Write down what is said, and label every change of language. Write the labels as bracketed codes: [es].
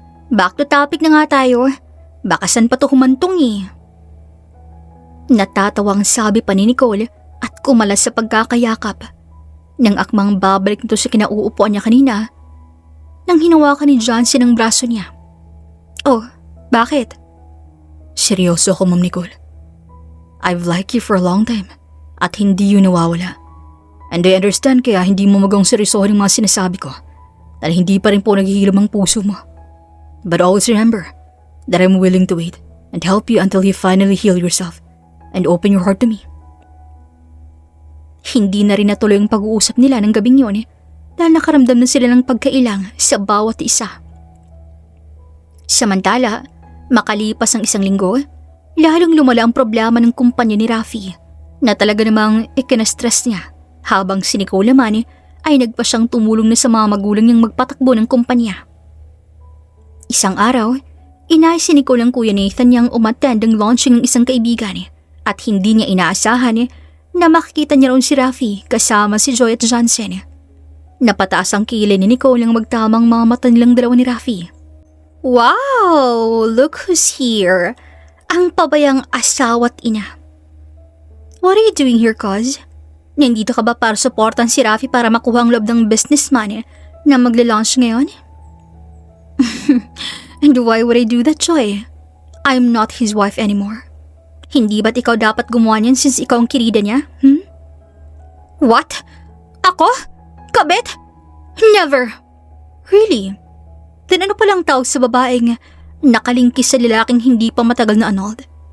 [tl] Back to topic na nga tayo. Baka saan pa to humantong eh. Natatawang sabi pa ni Nicole at kumalas sa pagkakayakap. Nang akmang babalik nito sa kinauupuan niya kanina, nang hinawakan ni Johnson ang braso niya. Oh, bakit? Seryoso ako, Ma'am Nicole. [en] I've liked you for a long time [tl] at hindi yun nawawala. [en] And I understand [tl] kaya hindi mo magawang seryosohin ang mga sinasabi ko dahil hindi pa rin po naghihilom ang puso mo. [en] But always remember that I'm willing to wait and help you until you finally heal yourself and open your heart to me. [tl] Hindi na rin natuloy ang pag-uusap nila ng gabing yun dahil nakaramdam na sila ng pagkailang sa bawat isa. Samantala, makalipas ang 1 linggo, lalong lumala ang problema ng kumpanya ni Rafi na talaga namang ikinastress niya habang si Nicole naman ay nagpa siyang tumulong na sa mga magulang niyang magpatakbo ng kumpanya. Isang araw, inayos si Nicole ang Kuya Nathan niyang umattend ang launching ng isang kaibigan at hindi niya inaasahan na makikita niya roon si Rafi kasama si Joy at Johnson. Napataas ang kilay ni Nicole nang magtamang mga mata nilang dalawa ni Rafi. [en] Wow! Look who's here! [tl] Ang pabayang asawa't ina. [en] What are you doing here, cuz? [tl] Nandito ka ba para supportan si Rafi para makuha ang loob ng businessman na magla-launch ngayon? [en] And why would I do that, Joy? I'm not his wife anymore. [tl] Hindi ba't ikaw dapat gumawa niyan since ikaw ang kirida niya? [en] What? [tl] Ako? Kabit? [en] Never! Really? [tl] Then ano palang tawag sa babaeng nakalingkis sa lalaking hindi pa matagal na annulled?